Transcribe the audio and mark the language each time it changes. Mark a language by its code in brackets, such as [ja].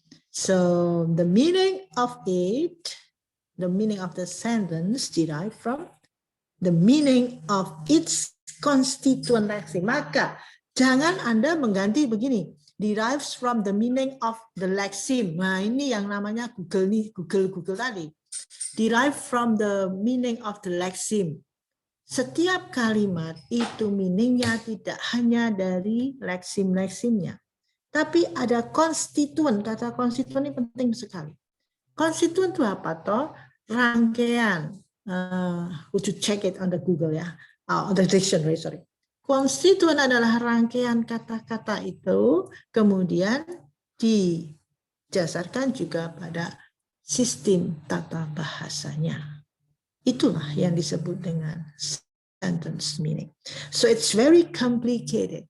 [en] So the meaning of it, the meaning of the sentence derived from the meaning of its constituent lexeme. [id] Maka jangan Anda mengganti begini, [en] derives from the meaning of the lexeme. [id] Nah, ini yang namanya Google tadi. [en] Derive from the meaning of the lexeme. [id] Setiap kalimat itu meaningnya tidak hanya dari leksim-leksimnya, tapi ada konstituen. Kata konstituen ini penting sekali. Konstituen itu apa toh? Rangkaian. [en] Would you check it on the Google ya? On the dictionary, sorry. [id] Konstituen adalah rangkaian kata-kata itu, kemudian didasarkan juga pada sistem tata bahasanya. Itulah yang disebut dengan sentence meaning. [en] So it's very complicated.